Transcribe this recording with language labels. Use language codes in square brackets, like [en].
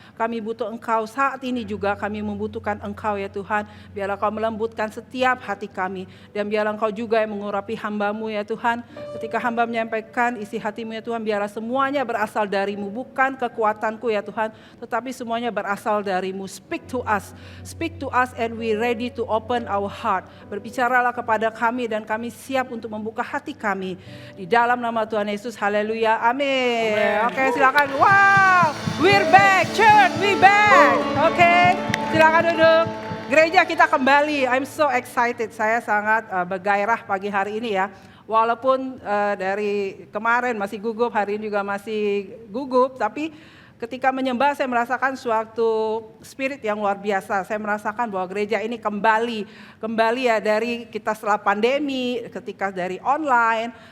[id] Kami butuh Engkau saat ini juga, kami membutuhkan Engkau ya Tuhan. Biarlah Kau melembutkan setiap hati kami, dan biarlah Engkau juga yang mengurapi hamba-Mu ya Tuhan. Ketika hamba menyampaikan isi hati-Mu ya Tuhan, biarlah semuanya berasal dari-Mu, bukan kekuatanku ya Tuhan, tetapi semuanya berasal dari-Mu. [en] Speak to us and we ready to open our heart. [id] Berbicaralah kepada kami dan kami siap untuk membuka hati kami. Di dalam nama Tuhan Yesus, haleluya, amin. Oke, silakan. [en] Wow, we're back, church, we back. [id] Oke, silakan duduk. Gereja kita kembali, [en] I'm so excited. [id] Saya sangat bergairah pagi hari ini ya. Walaupun dari kemarin masih gugup, hari ini juga masih gugup, tapi ketika menyembah saya merasakan suatu spirit yang luar biasa. Saya merasakan bahwa gereja ini kembali ya dari kita setelah pandemi, ketika dari online.